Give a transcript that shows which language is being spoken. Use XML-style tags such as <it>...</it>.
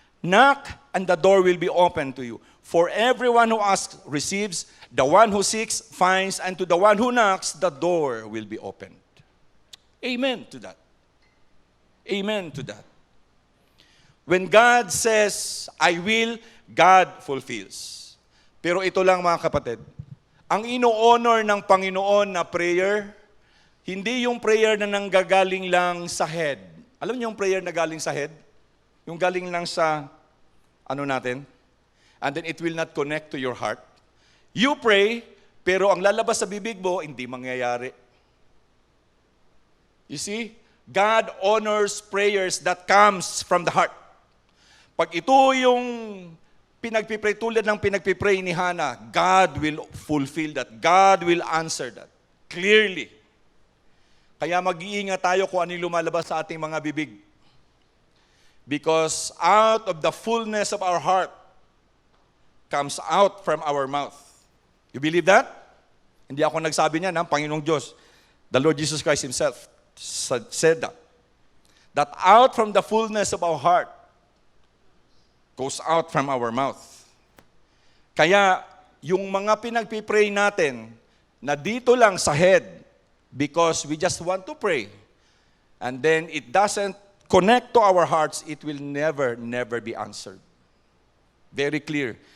<en>Knock, and the door will be open to you. For everyone who asks receives, the one who seeks finds, and to the one who knocks, the door will be opened. Amen to that. Amen to that. When God says, I will, God fulfills.</en> <tl>Pero ito lang mga kapatid, ang ino-honor ng Panginoon na prayer, hindi yung prayer na nanggagaling lang sa head. Alam niyo yung prayer na galing sa head? Yung galing lang sa, natin?</tl> <en>And then it will not connect to your heart. You pray,</en> <tl>pero ang lalabas sa bibig mo, hindi mangyayari.</tl> <en>You see, God honors prayers that comes from the heart.</en> <tl>Pag ito yung pinagpipray, tulad ng pinagpipray ni Hannah,</tl> <en>God will fulfill that. God will answer that. Clearly.</en> <tl>Kaya mag-iingat tayo kung ano yung lumalabas sa ating mga bibig.</tl> <en>Because out of the fullness of our heart comes out from our mouth. You believe that?</en> <tl>Hindi ako nagsabi niyan, Panginoong Diyos.</tl> <en>The Lord Jesus Christ Himself said that. That out from the fullness of our heart goes out from our mouth.</en> <tl>Kaya, yung mga pinagpipray natin na dito lang sa head,</tl> <en>because we just want to pray, and then it doesn't connect to our hearts, it will never be answered. Very clear.</en>